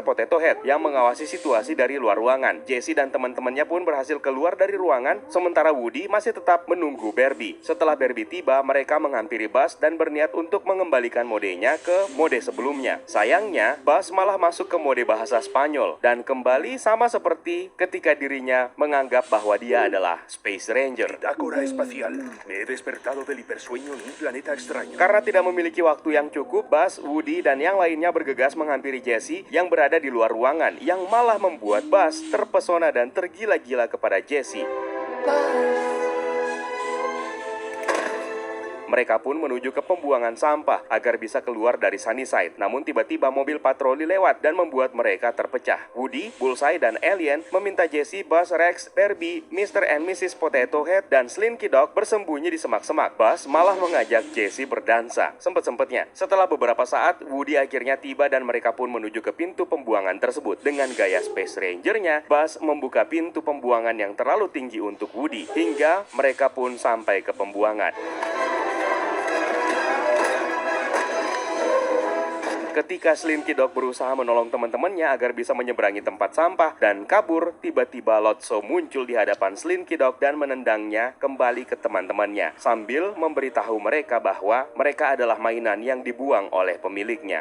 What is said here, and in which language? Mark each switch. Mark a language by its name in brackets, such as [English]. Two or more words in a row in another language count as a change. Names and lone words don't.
[Indonesian] Potato Head yang mengawasi situasi dari luar ruangan. Jessie Jessie dan teman-temannya pun berhasil keluar dari ruangan, sementara Woody masih tetap menunggu Barbie. Setelah Barbie tiba, mereka menghampiri Buzz dan berniat untuk mengembalikan modenya ke mode sebelumnya. Sayangnya, Buzz malah masuk ke mode bahasa Spanyol dan kembali sama seperti ketika dirinya menganggap bahwa dia adalah Space Ranger. [Spanish] Bitácora espacial. Me he despertado del hipersueño en un planeta extraño. [Indonesian] Karena tidak memiliki waktu yang cukup, Buzz, Woody, dan yang lainnya bergegas menghampiri Jessie yang berada di luar ruangan, yang malah membuat Buzz terpesona dan tergila-gila kepada Jessie. Mereka pun menuju ke pembuangan sampah agar bisa keluar dari Sunnyside. Namun tiba-tiba mobil patroli lewat dan membuat mereka terpecah. Woody, Bullseye, dan Alien meminta Jessie, Buzz, Rex, Barbie, Mr. and Mrs. Potato Head, dan Slinky Dog bersembunyi di semak-semak. Buzz malah mengajak Jessie berdansa. Sempet-sempetnya. Setelah beberapa saat, Woody akhirnya tiba dan mereka pun menuju ke pintu pembuangan tersebut. Dengan gaya Space Ranger-nya, Buzz membuka pintu pembuangan yang terlalu tinggi untuk Woody. Hingga mereka pun sampai ke pembuangan. Ketika Slinky Dog berusaha menolong teman-temannya agar bisa menyeberangi tempat sampah dan kabur, tiba-tiba Lotso muncul di hadapan Slinky Dog dan menendangnya kembali ke teman-temannya, sambil memberitahu mereka bahwa mereka adalah mainan yang dibuang oleh pemiliknya.